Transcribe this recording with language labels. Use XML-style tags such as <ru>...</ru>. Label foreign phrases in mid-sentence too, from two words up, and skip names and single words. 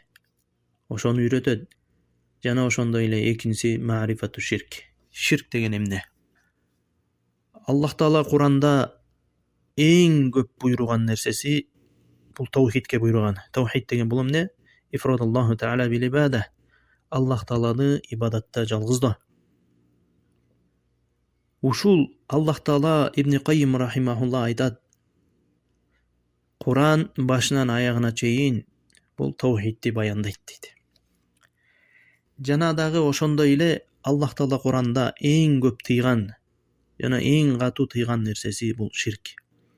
<ky>Ошону үйрөтөт. Жана ошондой эле экинчиси</ky> <ar>معرفة الشرك.</ar> <ky>Ширк деген эмне? Аллах Таала Куранда эң көп буйруган нерсеси бул таухидке буйруган. Таухид деген бул эмне?</ky> <ar>إفراد الله تعالى بالعبادة.</ar> <ky>Аллах Тааланы ибадатта жалгыздоо. Ушул Аллах Таала Ибн Каййим рахимахулла айтат: Куран башынан аягына чейин бул таухидти баяндайт дейт. Жана дагы ошондой эле Аллах Таала Куранда эң көп тыйган жана эң катуу тыйган нерсеси бул ширк.</ky>